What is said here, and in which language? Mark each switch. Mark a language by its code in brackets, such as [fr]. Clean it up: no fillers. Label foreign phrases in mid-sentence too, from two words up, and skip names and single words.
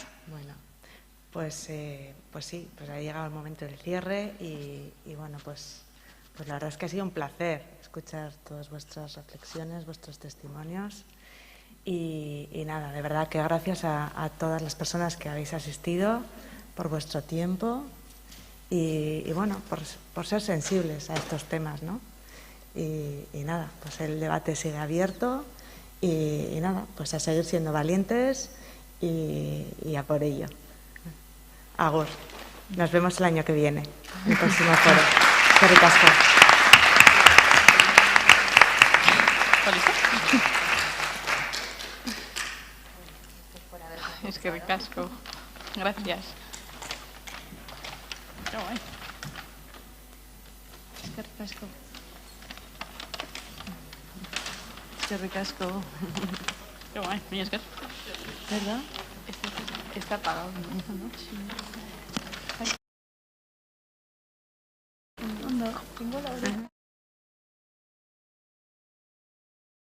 [es] Bueno, pues sí, pues ha llegado el momento del cierre y bueno, pues la verdad es que ha sido un placer escuchar todas vuestras reflexiones, vuestros testimonios y nada, de verdad que gracias a todas las personas que habéis asistido por vuestro tiempo y bueno, por ser sensibles a estos temas, ¿no? Y nada, pues el debate sigue abierto y nada, pues a seguir siendo valientes y a por ello. Agur. Nos vemos el año que viene, en el próximo foro. [eu] Eskerrik asko. Eskerrik asko. [es] Gracias. Qué guay. [eu] Eskerrik asko. Eskerrik asko. [es] Qué guay, mira, es que... ¿Verdad? Está apagado, ¿no? Sí. No, tengo la oreja.